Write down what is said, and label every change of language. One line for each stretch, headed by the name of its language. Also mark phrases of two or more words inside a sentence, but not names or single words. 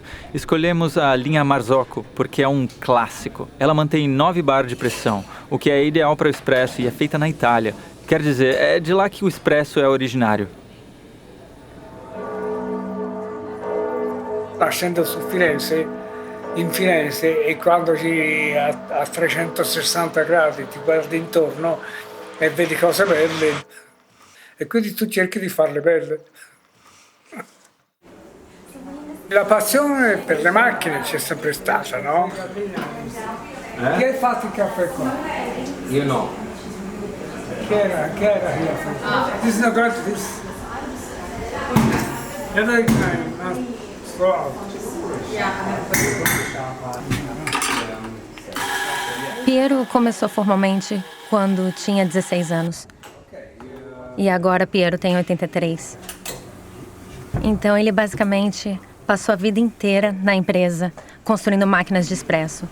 Portuguese: Escolhemos a linha Marzocco porque é um clássico. Ela mantém 9 bar de pressão, o que é ideal para o expresso e é feita na Itália. Quer dizer, é de lá que o expresso é originário.
Italian: Nascendo su Firenze, in Firenze, e quando a 360 gradi ti guardi intorno e vedi cose belle, e quindi tu cerchi di farle belle. La passione per le macchine c'è sempre stata, no? Chi ha fatto il caffè qua? Io no. Chi era che l'ha fatto?
English: This is not going to this. Every time, go out.
Portuguese: Piero começou formalmente quando tinha 16 anos. E agora Piero tem 83. Então ele basicamente passou a vida inteira na empresa, construindo máquinas de espresso.